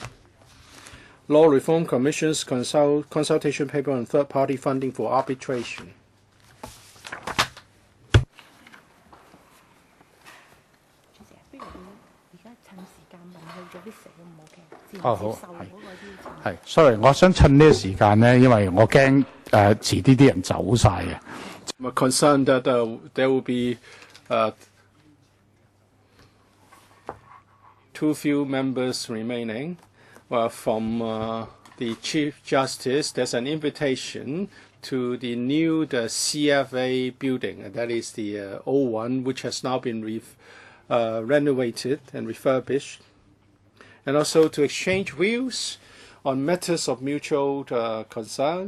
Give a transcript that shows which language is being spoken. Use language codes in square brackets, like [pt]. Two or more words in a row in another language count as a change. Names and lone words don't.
[en] Law Reform Commission's consultation paper on third-party funding for arbitration. [yue] sorry，我想趁呢個時間呢，因為我驚遲啲啲人走晒嘅。 [en] I'm concerned that there will be too few members remaining. Well, from the Chief Justice, there's an invitation to the new CFA building, and that is the old one, which has now been renovated and refurbished, and also to exchange views on matters of mutual concern.